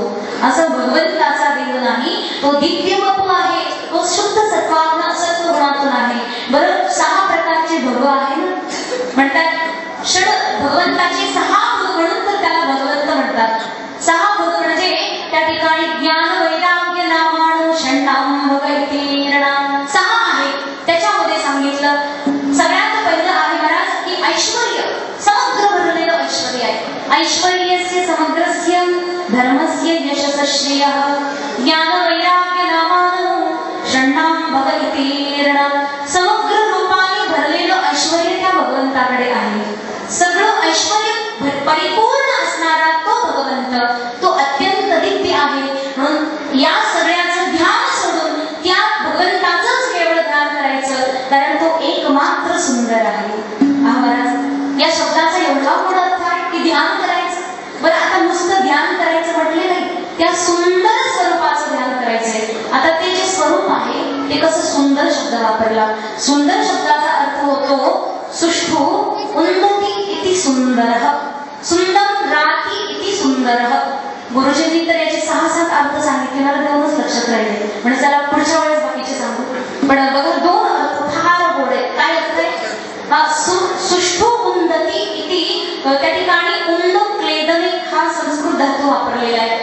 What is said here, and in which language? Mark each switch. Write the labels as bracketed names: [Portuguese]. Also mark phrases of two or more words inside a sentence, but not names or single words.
[Marathi] असं भगवंताचा देव नाही, तो दिव्य वपू आहे, तो शुद्ध सत्वात्म सत्वगुणातून आहे. बरं, 6 प्रकारचे भग आहे म्हणतात, षड भगवंताचे 6 भग म्हणून तर त्याला भगवंत म्हणतात. 6 भग म्हणजे त्या ठिकाणी [Sanskrit] ज्ञान वैराग्य नामाणो षण्णाम भग इति ऋणाम [Marathi] 6 आहे. त्याच्यामध्ये सांगितलं सगळ्यात पहिलं आहे महाराज की ऐश्वर्य, समग्र भरलेलं ऐश्वर्य आहे. [Sanskrit] ऐश्वर्यस्य समग्रस्य धर्मस्य यशः श्रेयः ज्ञान वैराग्य नामानो षण्णाम भग इति ऋणाम. [Marathi] समग्र रूपाने भरलेलं ऐश्वर्य त्या भगवंताकडे आहे. सगळं ऐश्वर्य परिपूर्ण असणारा तो भगवंत, तो अत्यंत दिव्य आहे. म्हणून या सगळ्याचं ध्यान सोडून त्या भगवंताचंच केवळ ध्यान करायचं, कारण तो एकमात्र सुंदर आहे. महाराज, या शब्दाचा एवढा मोठा अर्थ आहे की ध्यान करायचं. बरं, आता नुसतं ध्यान करायचं म्हटले नाही, त्या सुंदर स्वरूपाचं ध्यान करायचंय. आता ते जे स्वरूप आहे ते कसं, सुंदर शब्द वापरला. सुंदर शब्दाचा अर्थ होतो [Sanskrit] सुष्ठु उन्नती इति सुंदरः, सुंदर राती इति सुंदरः. [Marathi] गुरुजींनी तर याचे 6-7 अर्थ सांगितले, मला 2च लक्षात राहिले, म्हणजे चला पुढच्या वेळेस बाकीचे सांगू. पण बघा, 2 अर्थ फार गोड आहेत. काय अर्थ आहे? [Sanskrit] सुष्ठु उन्नती इति, [Marathi] त्या ठिकाणी [Sanskrit] उन्द क्लेदने [Marathi] हा संस्कृत धातू वापरलेला आहे.